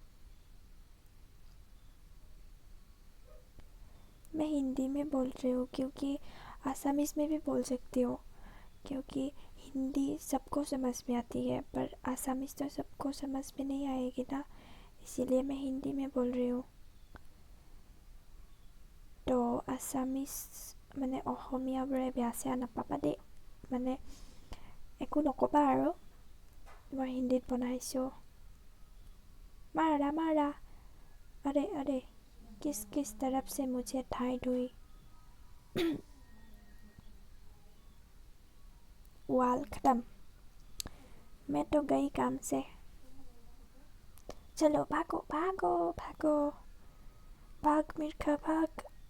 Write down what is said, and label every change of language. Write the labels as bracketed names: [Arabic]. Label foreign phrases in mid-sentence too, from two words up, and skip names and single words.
[Hindi] मैं हिंदी में बोल रही हूँ क्योंकि आसामीज़ में भी बोल सकती हूँ, क्योंकि हिंदी सबको समझ में आती है पर आसामीज़ तो सबको समझ में नहीं आएगी ना, इसीलिए मैं हिंदी में बोल रही हूँ। [Assamese] तो আছামিজ মানে অসমীয়াবোৰে বেয়া চেয়া নাপাবা দেই, মানে একো নক'বা আৰু, মই হিন্দীত বনাইছোঁ। [Hindi] मारा। अरे किस तरफ से मुझे ठाई हुई। वाल खत्म। मैं तो गई काम से। चलो भागो भाग मिर्खा भाग।